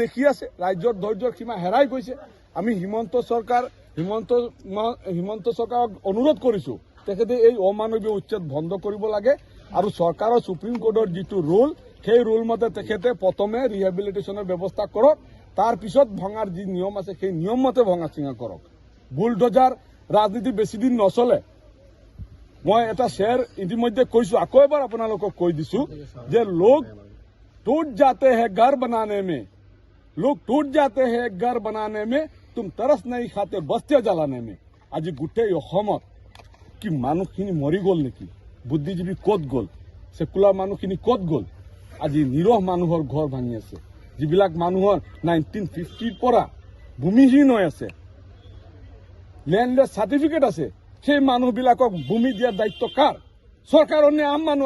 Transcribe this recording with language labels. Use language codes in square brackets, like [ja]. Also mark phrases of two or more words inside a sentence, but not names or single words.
[as] ৰাজ্যৰ ধৈৰ্যৰ সীমা হেৰাই গৈছে। আমি হিমন্ত চৰকাৰ হিমন্ত চৰকাৰক অনুৰোধ কৰিছো তেখেতে এই অমানৱীয় উচ্ছেদ বন্ধ কৰিব লাগে আৰু চৰকাৰৰ সুপ্ৰিম কোৰ্টৰ যিটো ৰুল সেই ৰুল মতে তেখেতে প্ৰথমে ৰিহেবিলিটেশ্যনৰ ব্যৱস্থা কৰক তাৰ পিছত ভঙাৰ যি নিয়ম আছে সেই নিয়ম মতে ভঙা চিঙা কৰক বুলডোজাৰ ৰাজনীতি বেছি দিন নচলে মই এটা শ্বেয়াৰ ইতিমধ্যে কৈছো আকৌ এবাৰ আপোনালোকক কৈ দিছো যে [hi] লোক टूट जाते हैं घर बनाने में लोग टूट जाते हैं घर बनाने में तुम तरस नहीं खाते बस्तियां जलाने में [as] আজি গোটেই অসমত কি মানুহখিনি মৰি গ'ল নেকি বুদ্ধিজীৱী ক'ত গ'ল সেকুলাৰ মানুহখিনি ক'ত গ'ল আজি নিৰহ মানুহৰ ঘৰ ভাঙি আছে যিবিলাক মানুহৰ 1950 পৰা ভূমিহীন হৈ আছে [en] landless certificate [as] আছে সেই মানুহবিলাকক ভূমি দিয়াৰ দায়িত্ব কাৰ চৰকাৰৰ নে আম মানুহৰ